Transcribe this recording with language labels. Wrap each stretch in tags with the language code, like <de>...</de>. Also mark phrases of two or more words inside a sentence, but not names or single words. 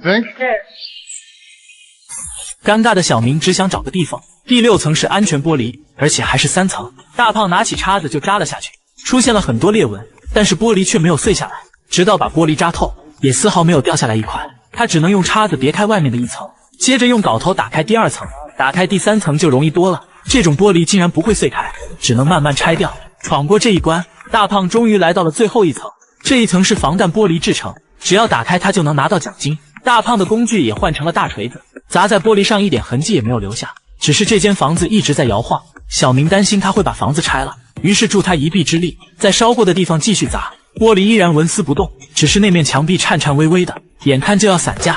<zh>尷尬的小明只想找個地缝。第6層是安全玻璃，而且還是3層。大胖拿起叉子就扎了下去，出现了很多裂紋，但是玻璃卻沒有碎下來，直到把玻璃扎透，也絲毫沒有掉下來一塊。他只能用叉子別開外面的1層，接着用镐頭打開第2層，打開第3層就容易多了。這種玻璃竟然不會碎開，只能慢慢拆掉。闖過這一關，大胖終於來到了最後1層。這一層是防彈玻璃製成，只要打開它就能拿到獎金。大胖的工具也換成了大錘子，砸在玻璃上一點痕跡也沒有留下，只是這間房子一直在搖晃。小明擔心他会把房子拆了，於是助他一臂之力，在燒過的地方繼續砸，玻璃依然紋絲不動，只是那面牆壁顫顫巍巍的，眼看就要散架。</zh>